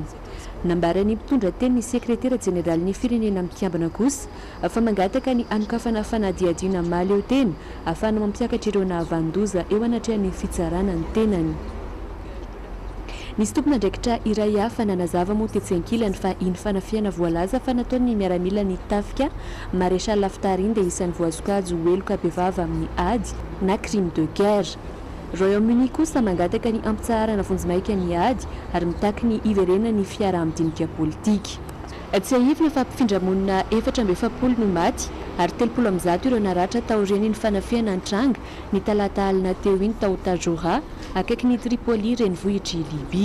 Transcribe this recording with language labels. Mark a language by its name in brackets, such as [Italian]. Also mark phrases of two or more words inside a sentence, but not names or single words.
[Malagasy] Nambarany mpitondra teny ny sekretera jeneraly ny firenena mikambana kosa fa mangataka ny anokafana fanadiadiana maly eo teny ahafahana mampiakatra ireo nahavandoza eo anatrehan'ny fitsarana ny tenany. Nisy tompona ndraikitra iray hafa nanazava moa tetsenkilany fa iny fanafiana voalaza fa nataony miaramila ny tafika maréchal Haftarine dia isan'ny voazokajo heloka bevava amin'ny ady na [French] crime de guerre. [Malagasy] Royaume-Uni kosa mangataka ny ampitsaharana vonjimaika ny ady ary mitaky ny iverena ny fiaraha-midinika politika. Tsy ahivina fa mpifindra-monina 470 no maty ary 30 ireo naratra tao reny ny fanafiana antranga ny talata alina teo iny tao Tajora akaiky ny Tripoli renivohitry Libia.